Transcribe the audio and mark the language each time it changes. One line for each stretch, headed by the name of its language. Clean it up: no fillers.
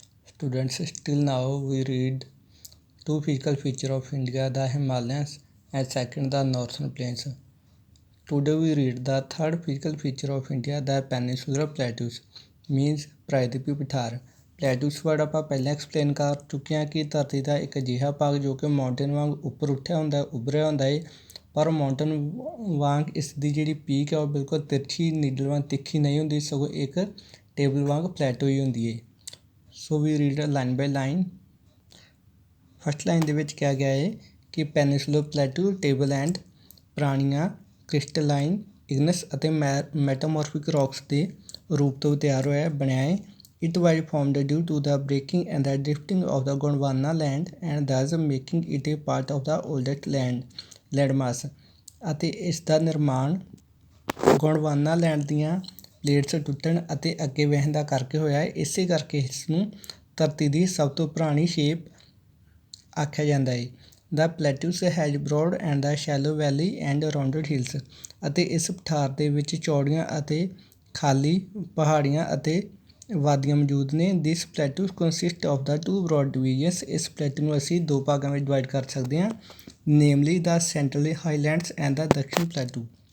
English: Students, still now we read two physical features of India, the Himalayas and second the Northern Plains. Today we read the third physical feature of India, the Peninsular Plateaus, means
Punjabi: ਪ੍ਰਾਇਦੀਪੀ ਪਠਾਰ। ਪਲੇਟੂਸ word ਆਪਾਂ ਪਹਿਲਾਂ explain ਕਰ ਚੁੱਕੇ ਹਾਂ ਕਿ ਧਰਤੀ ਦਾ ਇੱਕ ਅਜਿਹਾ ਭਾਗ ਜੋ ਕਿ ਮਾਊਂਟੇਨ ਵਾਂਗ ਉੱਪਰ ਉੱਠਿਆ ਹੁੰਦਾ, ਉੱਭਰਿਆ ਹੁੰਦਾ ਹੈ, ਪਰ ਮਾਊਂਟੇਨ ਵਾਂਗ ਇਸ ਦੀ ਜਿਹੜੀ ਪੀਕ ਹੈ ਉਹ ਬਿਲਕੁਲ ਤਿਰਛੀ ਨੀਡਲ ਵਾਂਗ ਤਿੱਖੀ ਨਹੀਂ ਹੁੰਦੀ, ਸਗੋਂ ਇੱਕ ਟੇਬਲ ਵਾਂਗ ਪਲੇਟੋ ਹੀ ਹੁੰਦੀ ਹੈ।
English: So we read line by line.
Punjabi: ਫਸਟ ਲਾਈਨ ਦੇ ਵਿੱਚ ਕਿਹਾ ਗਿਆ ਹੈ ਕਿ ਪੈਨਿਸੂਲਰ ਪਲੇਟੂ ਟੇਬਲ ਐਂਡ ਪੁਰਾਣੀਆਂ ਕ੍ਰਿਸਟਲਾਈਨ ਇਗਨਸ ਅਤੇ ਮੈਟਾਮੋਰਫਿਕ ਰੌਕਸ ਦੇ ਰੂਪ ਤੋਂ ਤਿਆਰ ਹੋਇਆ ਬਣਿਆ ਹੈ।
English: It was formed due to the breaking and the drifting of the Gondwana land and thus making it a part of the oldest landmass।
Punjabi: ਅਤੇ ਇਸ ਦਾ ਨਿਰਮਾਣ ਗੋਂਡਵਾਨਾ ਲੈਂਡ ਦੀਆਂ ਪਲੇਟਸ ਟੁੱਟਣ ਅਤੇ ਅੱਗੇ ਵਹਿਣ ਦਾ ਕਰਕੇ ਹੋਇਆ ਹੈ। ਇਸੇ ਕਰਕੇ ਇਸ ਨੂੰ ਧਰਤੀ ਦੀ ਸਭ ਤੋਂ ਪੁਰਾਣੀ ਸ਼ੇਪ ਆਖਿਆ ਜਾਂਦਾ ਹੈ।
English: The plateaus has broad and the shallow valley and rounded hills।
Punjabi: ਅਤੇ ਇਸ ਪਠਾਰ ਦੇ ਵਿੱਚ ਚੌੜੀਆਂ ਅਤੇ ਖਾਲੀ ਪਹਾੜੀਆਂ ਅਤੇ ਵਾਦੀਆਂ ਮੌਜੂਦ ਨੇ।
English: This plateau consist of the two broad divisions.
Punjabi: ਇਸ ਪਲੇਟੂ ਨੂੰ ਅਸੀਂ ਦੋ ਭਾਗਾਂ ਵਿੱਚ ਡਿਵਾਈਡ ਕਰ ਸਕਦੇ ਹਾਂ,
English: Namely the central highlands and the Dakshin plateau.